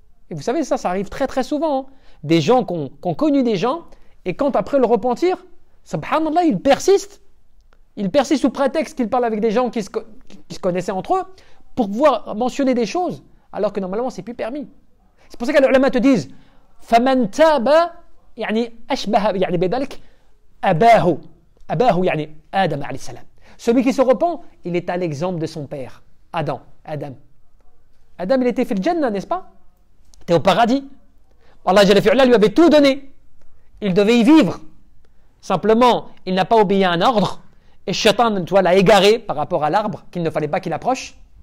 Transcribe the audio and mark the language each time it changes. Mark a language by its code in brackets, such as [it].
[fr] Et vous savez, ça arrive très très souvent, hein. Des gens qui ont connu des gens, et quand après le repentir, subhanallah, ils persistent. Il persiste sous prétexte qu'il parle avec des gens qui se connaissaient entre eux pour pouvoir mentionner des choses alors que normalement c'est plus permis. C'est pour ça que les ulama te disent [ar] فَمَنْ تَابَ يعني أشبه يعني بذلك أباه يعني آدم عليه السلام. [fr] Celui qui se repent, il est à l'exemple de son père, Adam. Adam, il était [ar] fil Jannah, [fr] n'est-ce pas? Il était au paradis. Allah Jalla fi'ala lui avait tout donné. Il devait y vivre. Simplement, il n'a pas obéi à un ordre. Et Shaitan, tu vois, l'a égaré par rapport à l'arbre qu'il ne fallait pas qu'il approche.